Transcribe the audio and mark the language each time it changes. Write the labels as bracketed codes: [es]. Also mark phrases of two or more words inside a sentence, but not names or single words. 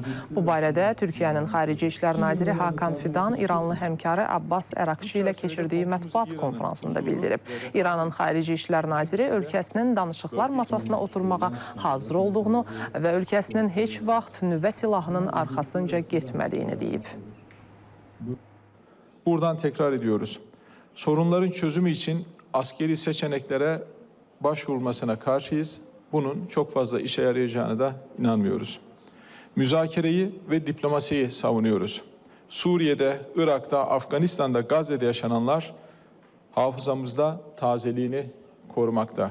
[az] Bu barədə Türkiyənin Xarici İşlər Naziri Hakan Fidan İranlı həmkarı Abbas Ərakçi ilə keçirdiyi mətbuat konfransında bildirib. İranın Xarici İşlər Naziri ölkəsinin danışıqlar masasına oturmağa hazır olduğunu və ölkəsinin heç vaxt nüvə silahının arxasınca getmədiyini deyib. [tr] Buradan tekrar ediyoruz. Sorunların çözümü için askeri seçeneklere başvurulmasına karşıyız. Bunun çok fazla işe yarayacağını da inanmıyoruz. Müzakereyi ve diplomasiyi savunuyoruz. Suriye'de, Irak'ta, Afganistan'da, Gazze'de yaşananlar hafızamızda tazeliğini korumakta.